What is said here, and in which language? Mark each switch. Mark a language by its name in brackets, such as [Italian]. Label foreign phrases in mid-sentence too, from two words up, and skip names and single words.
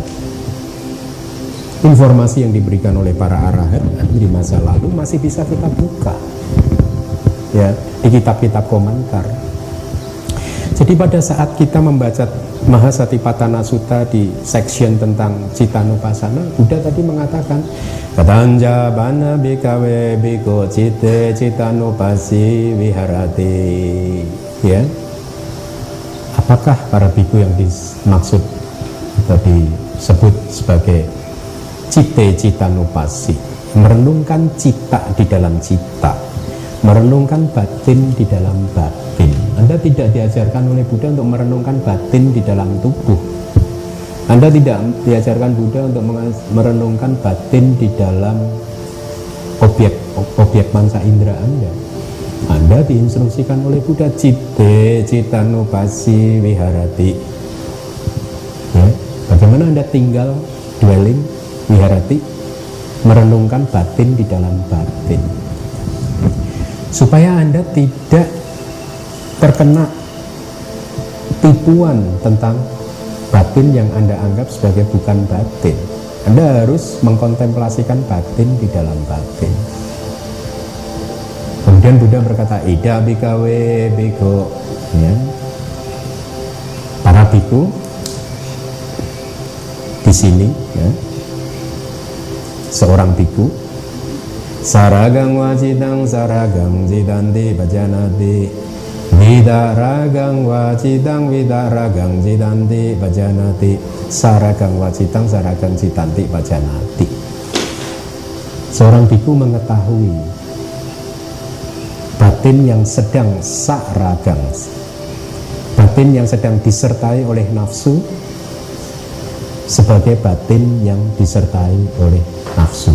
[Indonesian] Informasi yang diberikan oleh para arahat di masa lalu masih bisa kita buka, ya, di kitab-kitab komentar. Jadi pada saat kita membaca Mahasatipatthana Sutta di section tentang citanupasana, Buddha tadi mengatakan, [Pali] Katanja bana bhikkhave bhikkho cite citanupasi viharati. [Indonesian] Ya, apakah para bhikkhu yang dimaksud atau disebut sebagai [Pali] cite citanupasi? [Indonesian] Merenungkan cita di dalam cita, merenungkan batin di dalam batin. Anda tidak diajarkan oleh Buddha untuk merenungkan batin di dalam tubuh. Anda tidak diajarkan Buddha untuk merenungkan batin di dalam objek panca indera Anda. Anda diinstruksikan oleh Buddha [Pali] cite citanupasi viharati. [Indonesian] Ya, bagaimana Anda tinggal dwelling viharati, merenungkan batin di dalam batin, supaya Anda tidak terkena tipuan tentang batin yang Anda anggap sebagai bukan batin. Anda harus mengkontemplasikan batin di dalam batin. Kemudian Buddha berkata, [Pali] Ida bhikkhave bhikkho, [Indonesian] ya, para bhikkhu di sini, ya, seorang biku, [Pali] saragang wajidang saragang jidanti bajanati, widaragang wajidang widaragang jidanti bajanati, saragang wajidang saragang jidanti bajanati. [Indonesian] Seorang biku mengetahui batin yang sedang saragang, batin yang sedang disertai oleh nafsu sebagai batin yang disertai oleh nafsu.